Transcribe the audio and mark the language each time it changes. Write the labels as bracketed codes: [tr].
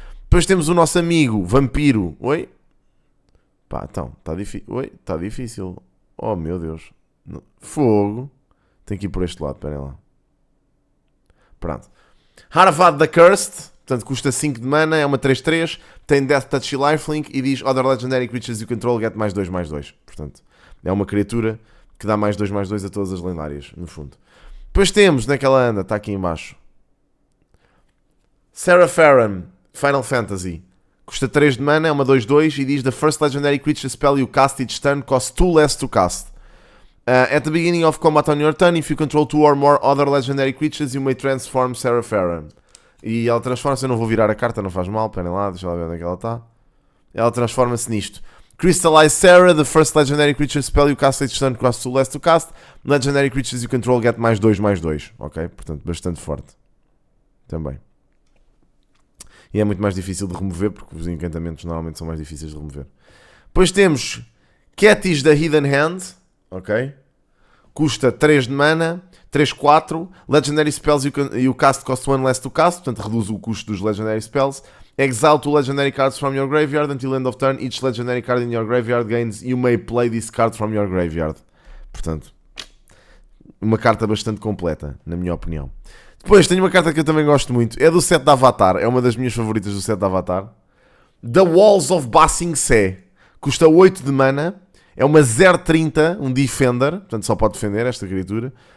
[pt] Depois temos o nosso amigo Vampiro. Oi? Pá, então, está difícil. Oi? Está difícil. Oh, meu Deus. Fogo. Tem que ir por este lado, esperem lá. Pronto. [en] Harvad the Cursed. [pt] Portanto, custa 5 de mana, é uma 3/3. Tem Death Touch e Lifelink. E diz [en] Other Legendary Creatures you control get +2/+2. [pt] Portanto, é uma criatura que dá +2/+2 a todas as lendárias, no fundo. Depois temos, naquela anda, está aqui em baixo, Sarah Farron, Final Fantasy. Custa 3 de mana, é uma 2/2 e diz [en] The first legendary creature spell you cast each turn costs 2 less to cast. At the beginning of combat on your turn, if you control 2 or more other legendary creatures, you may transform Sarah Farron. [pt] E ela transforma-se, eu não vou virar a carta, não faz mal, esperem lá, deixa lá ver onde é que ela está. Ela transforma-se nisto. [en] Crystallize Sarah, the first legendary creature spell you cast each turn costs 2 less to cast. Legendary creatures you control get +2/+2. [pt] Ok? Portanto, bastante forte. Também. E é muito mais difícil de remover, porque os encantamentos normalmente são mais difíceis de remover. Depois temos Cathish da Hidden Hand, ok? Custa 3 de mana, [en] 3/4. Legendary Spells you cast cost 1 less to cast, [pt] portanto reduz o custo dos [en] Legendary Spells. Exile 2 Legendary Cards from your graveyard until end of turn. Each Legendary card in your graveyard gains, you may play this card from your graveyard. [pt] Portanto, uma carta bastante completa, na minha opinião. Depois, tenho uma carta que eu também gosto muito. É do set da Avatar. É uma das minhas favoritas do set da Avatar. The Walls of Ba Sing Se. Custa 8 de mana. É uma 0/30, um Defender. Portanto, só pode defender esta criatura.